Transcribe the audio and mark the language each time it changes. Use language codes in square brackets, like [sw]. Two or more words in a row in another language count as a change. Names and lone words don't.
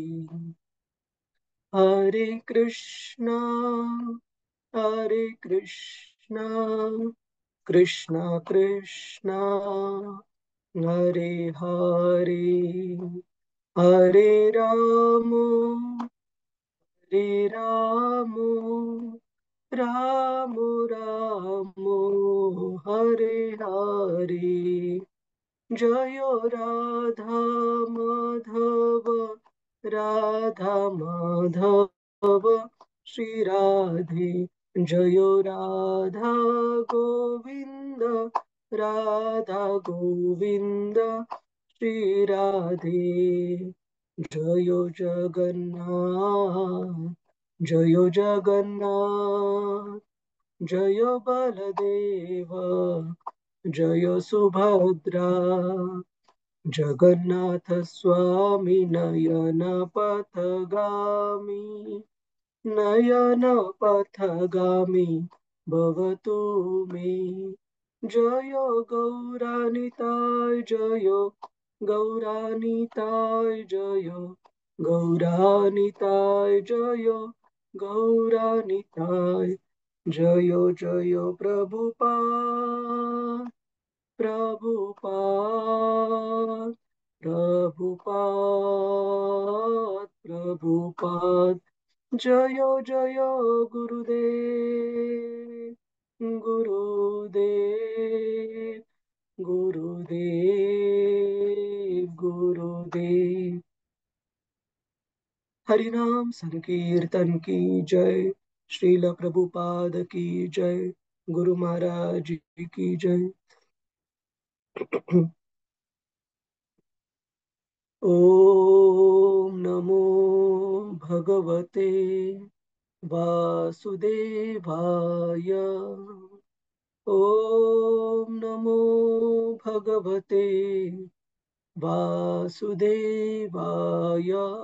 [hi] हरे कृष्णा कृष्ण कृष्ण हरे हरे हरे राम राम राम हरे हरे। जय राधा माधव श्री राधे। जय राधा गोविंद राधा गोविंद श्री राधे। जय जगन्नाथ जय बलदेव जय सुभद्रा। जगन्नाथ स्वामी नयन पथगामी भवतु मे। जय गौरानिताय जय गौरानिताय जय गौरानिताय जय गौरानिताय जय जय प्रभुपाद प्रभुपाद प्रभुपाद प्रभुपाद जय जय गुरुदेव गुरुदेव गुरुदेव गुरुदेव। हरिनाम संकीर्तन की जय। श्रील प्रभुपाद की जय। गुरु महाराज जी की जय। [sa] ओम नमो भगवते वासुदेवाय। ओम नमो भगवते वासुदेवाय।